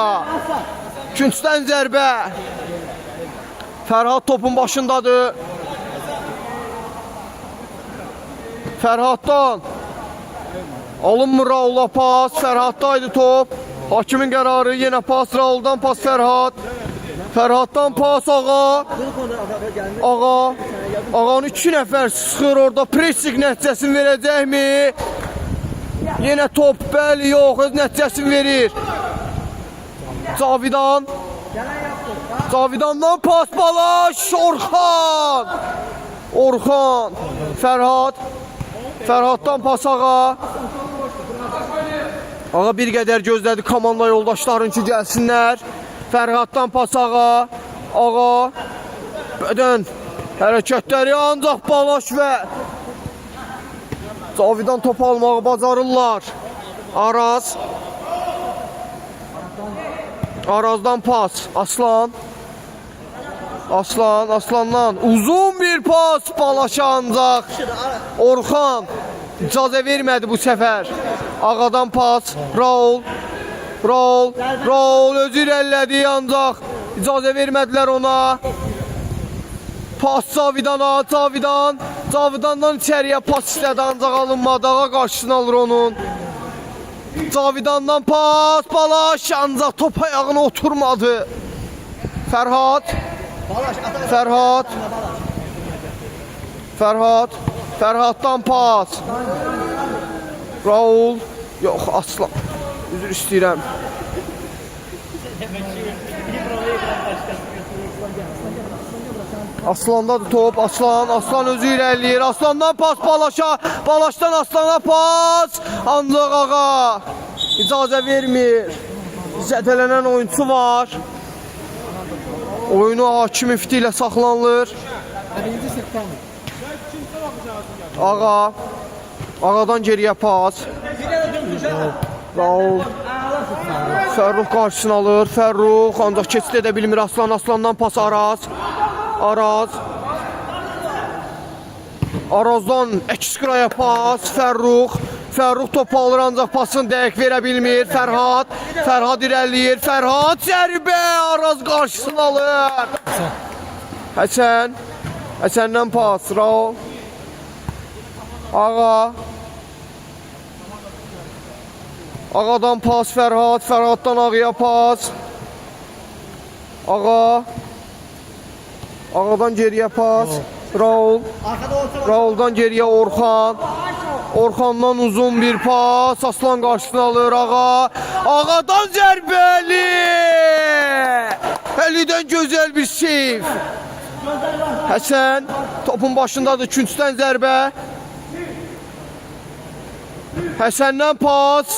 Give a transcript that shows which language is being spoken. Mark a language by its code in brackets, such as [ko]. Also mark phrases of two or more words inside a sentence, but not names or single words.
[az] Küncdən zərbə. Fərhad topun başındadır. Fərhaddan alınmır Raula pas. Fərhaddaydı top. Hakimin qərarı yenə pas Rauldan pas Fərhad. Fərhaddan pas Ağa. Ağanın 2 nəfər sıxır orada. Pressing nəticəsini verəcəkmi? Yenə top bəli yox, öz nəticəsini verir. Cavidandan pas Balaş. Orxan. Fərhaddan pas Ağa. Ağa bir qədər gözlədi komanda yoldaşların ki gəlsinlər. Fərhaddan pas Ağa. Bədən hərəkətləri ancaq Balaş və Cavidan top almağı bacarırlar. Arazdan pas Aslandan uzun bir pas Balaşa ancaq Orxan icazə vermədi bu səfər. Ağadan pas Raul özü irəlilədi ancaq icazə vermədilər ona. Pas Cavidandan içəriyə pas istədi ancaq alınmadı. Ağa qarşısını alır onun. Cavidandan pas Balaş ancaq top ayağına oturmadı. Fərhaddan pas Raul yox Aslan üzr istəyirəm. Aslandadır top. Aslan özü irəliyir. Aslandan pas Balaşa. Balaşdan Aslana pas. Ancaq Ağa icazə vermir. Zədələnən oyunçu var. Oyunu hakim ifti ilə saxlanılır. Ağadan geriyə pas. Raul. Fərrux qarşısını alır. Fərrux ancaq keçid edə bilmir. Aslandan pas Arazdan Ekisqraya pas Fərrux topu alır ancaq pasını dəqiq verə bilmir. Fərhad irəliyir. Fərhad zərbə Araz qarşısını alır. Həsəndən pas Raul. Ağadan pas Fərhaddan Ağaya pas. Ağadan geriyə pas Rauldan geriyə Orxandan uzun bir pas. Aslan qarşısını alır Ağadan zərbəli. Əlidən gözəl bir seyv. Həsən topun başındadır. Küncdən zərbə. Həsəndən pas.